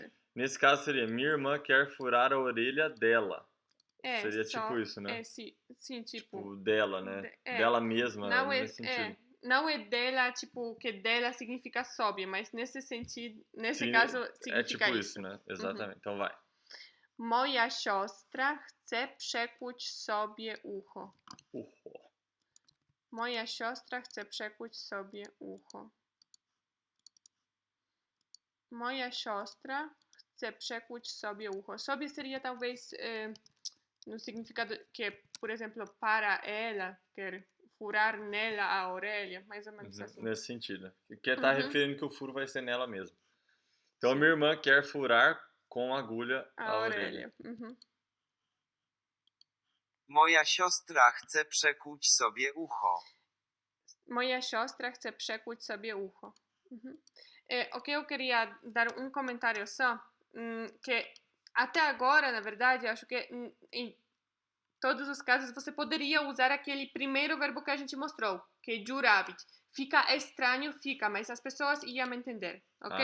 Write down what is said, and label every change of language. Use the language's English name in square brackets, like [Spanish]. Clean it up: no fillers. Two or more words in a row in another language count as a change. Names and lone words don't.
[Portuguese] assim, nesse caso seria, minha irmã quer furar a orelha dela. Seria só, tipo isso, né? Sim, tipo... Tipo, dela, né? Dela mesma, não nesse sentido. Não é dela, tipo, que dela significa sobe, mas nesse sentido, nesse caso, significa é tipo isso, né? Exatamente. Então vai. [Polish] Moja siostra chce przekuć sobie ucho. Urro. Moja siostra chce przekuć sobie ucho. Moja siostra chce przekuć sobie ucho. [Portuguese] Sobie seria talvez no significado que, por exemplo, para ela, quer furar nela a orelha, mais ou menos assim. Nesse sentido. Quer estar referindo que o furo vai ser nela mesmo. Então, Sim. minha irmã quer furar com agulha a orelha. [Polish] Moja siostra chce przekuć sobie ucho. Moja siostra chce przekuć sobie ucho. [Portuguese] Ok, eu queria dar um comentário só, que até agora, na verdade, acho que em todos os casos você poderia usar aquele primeiro verbo que a gente mostrou, que é juravit. Fica estranho, mas as pessoas iam entender, ok?